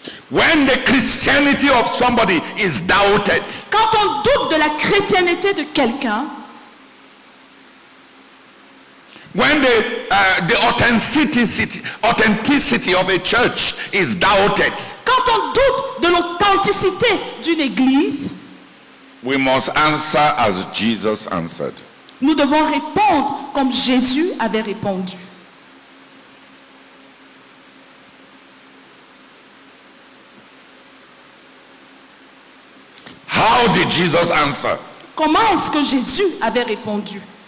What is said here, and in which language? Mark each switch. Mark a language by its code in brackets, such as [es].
[en] when the Christianity of somebody is doubted, [fr] quand on doute de la chrétienté de quelqu'un, [en] When the authenticity of a church is doubted, [fr] Quand on doute de l'authenticité d'une église, [en] we must answer as Jesus answered. [fr] nous devons répondre comme Jésus avait répondu. [en] How did Jesus answer? [fr] Comment est-ce que Jésus avait répondu?